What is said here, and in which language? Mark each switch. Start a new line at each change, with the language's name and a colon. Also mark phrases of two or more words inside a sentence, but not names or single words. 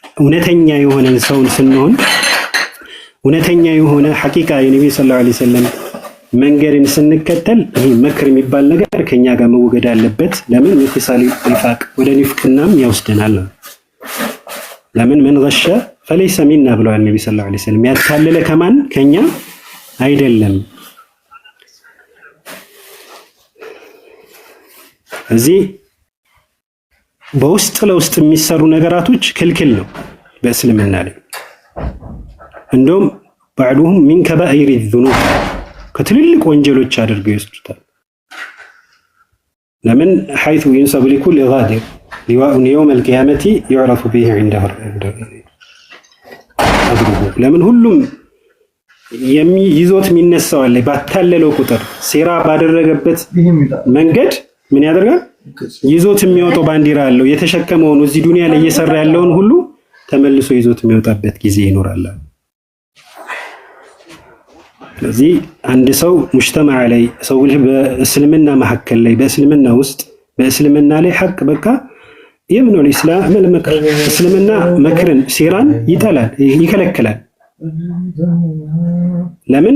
Amharic: እውነተኛ የሆነን ሰውን ስንሆን እውነተኛ የሆነ ሐቂቃ የነብዩ
Arabic: صلى الله عليه وسلم
Amharic: መንገድን ስንከተል ይሄ መክር የሚባል ነገር ከኛ ጋር መወገድ አለበት። ለምን ምክሳሌ ኒፋቅ ወደ ኒፍቅናም ያወስደናል። ለምን
Arabic: من غش فليس منا
Amharic: ብለዋል ነብዩ
Arabic: صلى الله عليه وسلم።
Amharic: ያታለለ ከማን ከኛ አይደለም። እዚህ በውስጥ ለውስጥ የሚሰሩ ነገራቶች ክልክል ነው በእስልምና ላይ። እንደውም
Arabic: بعضهم من كبائر الذنوب
Amharic: ከትልልቅ ወንጀሎች አድርገው ይወስዱታል። ለምን
Arabic: حيث ينسب لكل غادر لواء يوم القيامة يعرف به عنده أدره
Amharic: ለምን ሁሉም ይዞት የሚነሳው አለ ባታለለው ቁጥር ሴራ ባደረገበት መንገድ ምን ያደርጋል? ይዞት የሚወጣው ባንዲራ አለው። የተሸከመውን እዚህ ዱንያ ላይ እየሰራ ያለውን ሁሉ ተመልሶ ይዞት የሚወጣበት ጊዜ ይኖራል። ስለዚህ አንድ ሰው ሙጅተማዕ ላይ ሰው በእስልምና መሐከል ላይ በእስልምና ውስጥ በእስልምና ላይ ሐቅ በቃ የምነው ኢስላም ለመክር እስልምና መክርን ሴራን ይጠላል ይከለክላል። ለምን?